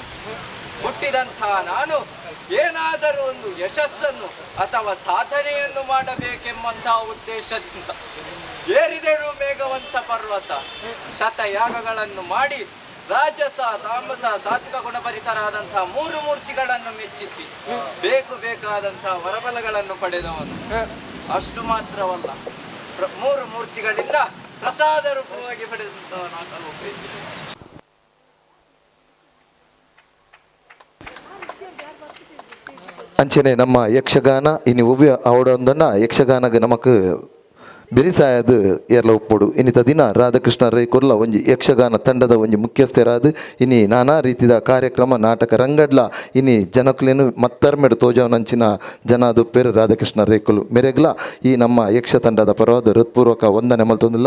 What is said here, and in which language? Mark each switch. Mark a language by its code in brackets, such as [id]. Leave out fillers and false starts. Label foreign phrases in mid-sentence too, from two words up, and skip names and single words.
[kn] ಹುಟ್ಟಿದಂತಹ ನಾನು ಏನಾದರೂ ಒಂದು ಯಶಸ್ಸನ್ನು ಅಥವಾ ಸಾಧನೆಯನ್ನು ಮಾಡಬೇಕೆಂಬಂತಹ ಉದ್ದೇಶದಿಂದ ಏರಿದರು ಮೇಘವಂತ ಪರ್ವತ, ಶತಯಾಗಗಳನ್ನು ಮಾಡಿ ರಾಜಸ ತಾಮಸ ಸಾತ್ವಿಕ ಗುಣಪರಿತರಾದಂತಹ 3 ಮೂರ್ತಿಗಳನ್ನು ಮೆಚ್ಚಿಸಿ ಬೇಕಾದಂತಹ ವರಬಲಗಳನ್ನು ಪಡೆದವನು. ಅಷ್ಟು ಮಾತ್ರವಲ್ಲ, 3 ಮೂರ್ತಿಗಳಿಂದ ಪ್ರಸಾದ ರೂಪವಾಗಿ ಪಡೆದಂತಹ ನಾಲ್ಕು. [tcy] ಅಂಚನೆ ನಮ್ಮ ಯಕ್ಷಗಾನ ಇನಿ ಒವ್ಯ ಅವಡೊಂದನ್ನ ಯಕ್ಷಗಾನಗ ನಮಕ್ ಬೆರಿಸಾಯದು ಏರ್ಲ ಉಪ್ಪೊಡು. ಇನ್ನಿತ ದಿನ ರಾಧಾಕೃಷ್ಣ ರೈ ಕೊರ್ಲ ಒಂಜಿ ಯಕ್ಷಗಾನ ತಂಡದ ಒಂಜಿ ಮುಖ್ಯಸ್ಥರಾದು ಇನಿ ನಾನಾ ರೀತಿದ ಕಾರ್ಯಕ್ರಮ ನಾಟಕ ರಂಗಡ್ಲ ಇನಿ ಜನಕ್ಲೇನು ಮತ್ತರ್ಮೆಡು ತೋಜವನಂಚಿನ ಜನ ದುಪ್ಪೇರು ರಾಧಾಕೃಷ್ಣ ರೈಕುಲು ಮೆರೆಗ್ಲ ಈ ನಮ್ಮ ಯಕ್ಷ ತಂಡದ ಪರವಾದ ಹೃತ್ಪೂರ್ವಕ ವಂದನೆ ಮಲ್ತೊಂದಿಲ್ಲ.